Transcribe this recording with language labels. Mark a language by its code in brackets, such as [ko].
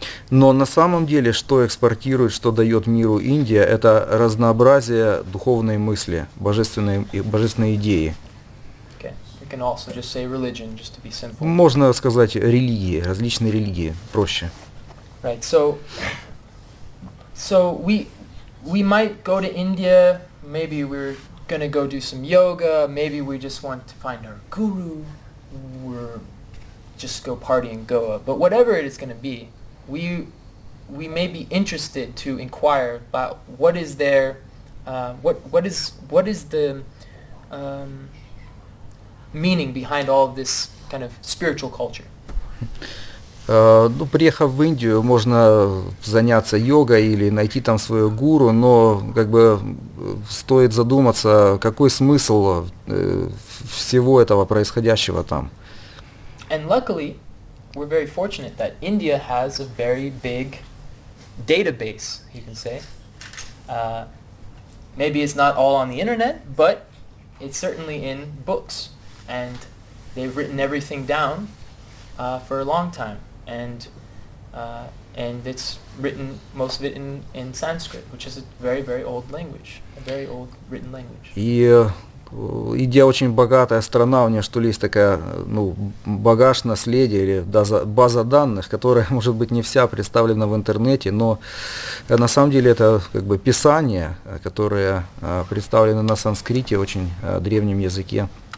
[ru] Но на самом деле, что экспортирует, что дает миру Индия, это разнообразие духовной мысли, божественной идеи. [en] Okay. We can also just say religion, just to be simple. [ru] Можно сказать религии, различные религии, проще. [en] Right. So we might go to India. Maybe we're gonna go do some yoga. Maybe we just want to find our guru. Or just go party in Goa. But whatever it is gonna be, we may be interested to inquire about what is their what is the meaning behind all of this kind of spiritual culture. [ru] Ну, приехав в Индию, можно заняться йогой или найти там свою гуру, но как бы стоит задуматься, какой смысл всего этого происходящего там. [en] And luckily, we're very fortunate that India has a very big database, you can say. Maybe it's not all on the internet, but it's certainly in books. And they've written everything down for a long time. And it's written, most of it in Sanskrit, which is a very old language, a very old written language. [ru] И Индия очень богатая страна, у нее что ли есть такая, ну, багаж наследия или база данных, которая, может быть, не вся представлена в интернете, но на самом деле это как бы писания, которые представлены на санскрите, очень древнем языке.